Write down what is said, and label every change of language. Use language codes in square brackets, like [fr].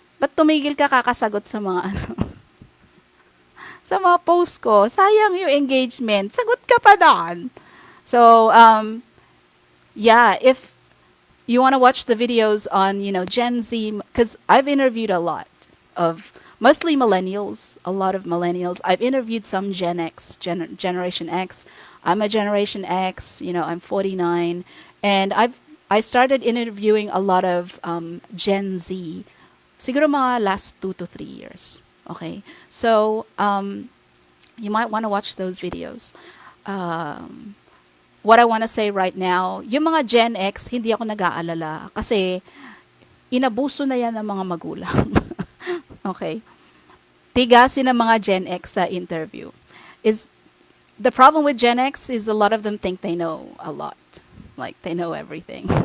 [tl] Ba't tumigil ka kakasagot sa mga ano, sa mga post ko? Sayang yung engagement. Sagot ka pa doon. [en] So, yeah, if you want to watch the videos on, Gen Z, because I've interviewed a lot of mostly millennials, a lot of millennials. I've interviewed some Gen X, Generation X. I'm a Generation X, I'm 49. And I started interviewing a lot of Gen Z, [tl] siguro mga [en] last 2 to 3 years. Okay. So, you might want to watch those videos. Um, what I want to say right now, [tl] yung mga Gen X, hindi ako nag-aalala kasi inabuso na yan ng mga magulang. Okay? Tigasin ng mga Gen X sa interview. [en] Is the problem with Gen X is a lot of them think they know a lot. Like, they know everything.